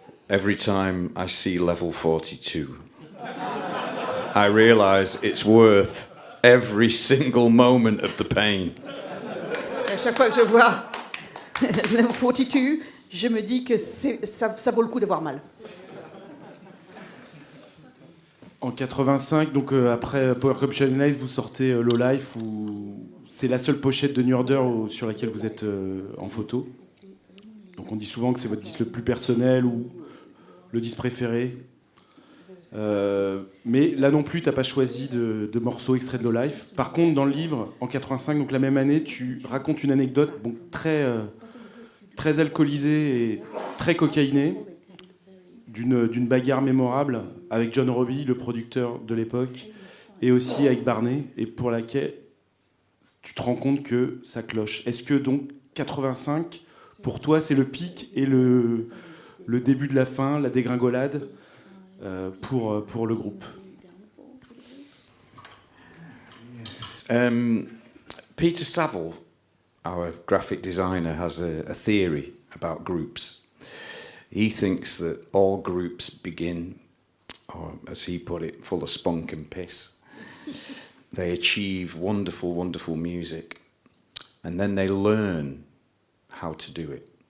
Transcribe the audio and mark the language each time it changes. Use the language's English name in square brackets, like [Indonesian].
[English] Every time I see level 42, I realize it's worth every single moment of the pain. [French] À chaque fois que je vois level 42, je me dis que ça vaut le coup d'avoir mal. En 85, donc après Power Cup Challenge Life, vous sortez Low Life, où c'est la seule pochette de New Order sur laquelle vous êtes en photo. Donc on dit souvent que c'est votre disque le plus personnel ou le disque préféré. Mais là non plus, tu n'as pas choisi de morceaux extraits de Low Life. Par contre, dans le livre, en 85, donc la même année, tu racontes une anecdote très alcoolisée et très cocaïnée, d'une bagarre mémorable avec John Robbie, le producteur de l'époque, et aussi avec Barney, et pour laquelle tu te rends compte que ça cloche. Est-ce que donc 85, pour toi, c'est le pic et le début de la fin, la dégringolade pour le groupe? [English] Peter Saville, our graphic designer, has a theory about groups. He thinks that all groups begin, or as he put it, full of spunk and piss. They achieve wonderful, wonderful music, and then they learn how to do it.